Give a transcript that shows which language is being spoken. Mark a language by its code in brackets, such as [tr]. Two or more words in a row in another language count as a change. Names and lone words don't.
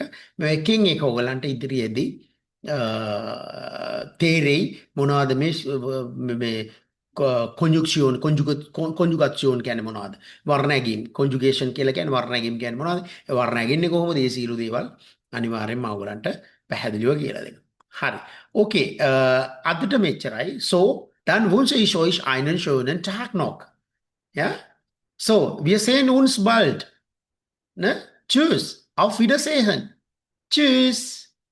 [si] මේ එකෙන් එක ඔයගලන්ට ඉදිරියේදී තේරෙයි මොනවද මේ කොන්ජුගේෂන් කියන්නේ මොනවද? වර්ණැගීම් කොන්ජුගේෂන් කියලා කියන්නේ වර්ණැගීම් කියන්නේ මොනවද? ඒ වර්ණැගින්නේ කොහොමද? මේ සීළු දේවල් අනිවාර්යෙන්ම ඔයගලන්ට පැහැදිලිව කියලා දෙනවා. හරි. ඕකේ අදට මෙච්චරයි. [de] So dann wünsche ich euch einen schönen Tag noch. Ja? So, wir sehen uns bald. Ne? Tschüss. Auf Wiedersehen. Tschüss.